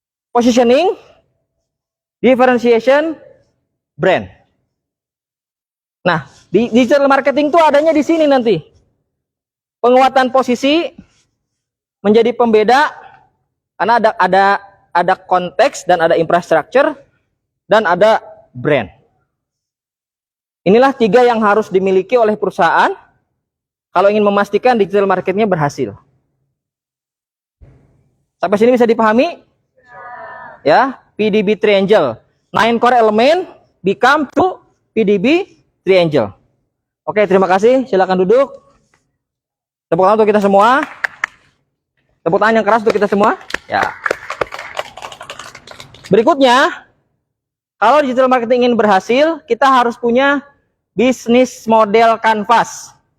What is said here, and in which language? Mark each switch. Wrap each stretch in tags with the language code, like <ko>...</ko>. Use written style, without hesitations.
<en>Positioning, differentiation, brand.</en> <id>Nah, di digital marketing itu adanya di sini nanti. Penguatan posisi menjadi pembeda karena ada konteks dan ada infrastruktur dan ada brand. Inilah 3 yang harus dimiliki oleh perusahaan kalau ingin memastikan digital marketingnya berhasil. Sampai sini bisa dipahami? Ya, PDB triangle.</id> <en>9 core element become to PDB triangle.</en> <id>Oke, terima kasih. Silakan duduk. Tepuk tangan untuk kita semua. Tepuk tangan yang keras untuk kita semua. Ya. Berikutnya, kalau digital marketing ingin berhasil, kita harus punya bisnis model kanvas.</id>